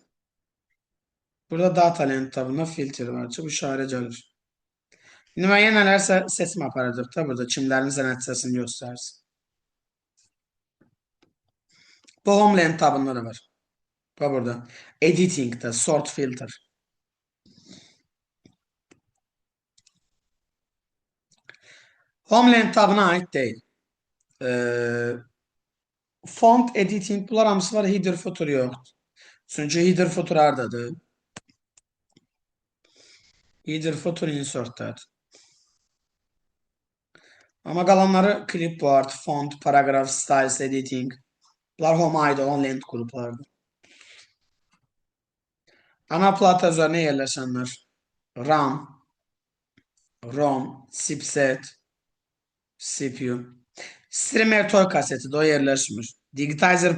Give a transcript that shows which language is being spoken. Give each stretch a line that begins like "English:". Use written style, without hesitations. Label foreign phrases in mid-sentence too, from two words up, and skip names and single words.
Azerbaijani: Burada data lent tabında filtre var ki, bu işarə gəlir. İndi müəyyən nələrsə seçim aparırıq da burada kimlərin nəticəsini göstərsin. Bu home lent tabında da var. Bu burada. Editing'də
English: sort filter.
Azerbaijani: Home lent tabına aid deyil.
English: Font editing
Azerbaijani: bunlar hamısı var.
English: Header footer
Azerbaijani: yoxdur. Çünki
English: header footer
Azerbaijani: haradadır?
English: Header footer insert'dadır.
Azerbaijani: Amma qalanları
English: clipboard, font, paragraph, styles, editing.
Azerbaijani: Bunlar home aid olan lent qruplardır. Ana plata üzərinə yerləşənlər.
English: RAM, ROM, chipset, CPU.
Azerbaijani: Streamer toy kaseti də o yerləşmir.